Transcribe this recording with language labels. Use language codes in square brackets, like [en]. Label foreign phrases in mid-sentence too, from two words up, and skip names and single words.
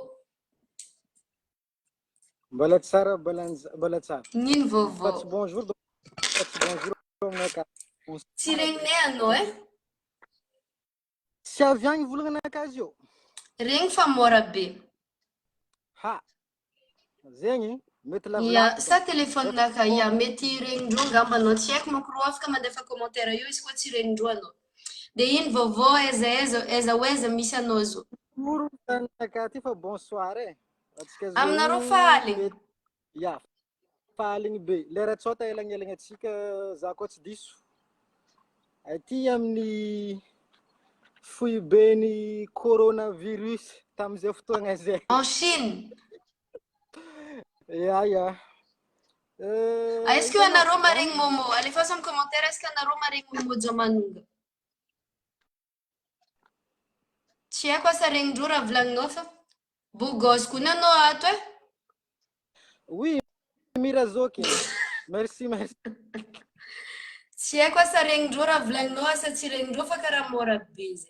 [mg] mbola tsara mbola tsara nino vaovao tsy bonjour tsy regninay anao tsy avy agny volagnanaka azy io regny fa mora be ha zegny mety ya sa telefoninaka ya mety regnindreo ngamba anao tsy haiko manko rô afaka mandefa commentaire io izy koa tsy regnindreo anao de ino vaovao aiza oaiza misy anao zo voronanaka ty fa bonsoir aminareo fahaligny ya fahaligny be lera tsota elagnelagna atsika za koa tsy diso aty amin'ny foibeny coronavirus tamizay fotoagna zay [fr] en Chine [mg] ya [fr] est-ce que [mg] anareo maregny Momo alefaso amin'ny commentaire [fr] est-ce que [mg] anareo maregny Momo Jamanonga tsy haiko asa regnindreo raha volagninao fa bogos kony anao ato oui mirazoky merci tsy haiko asa regnindreo raha volagninao asa tsy regnindreo fa karaha mora be zay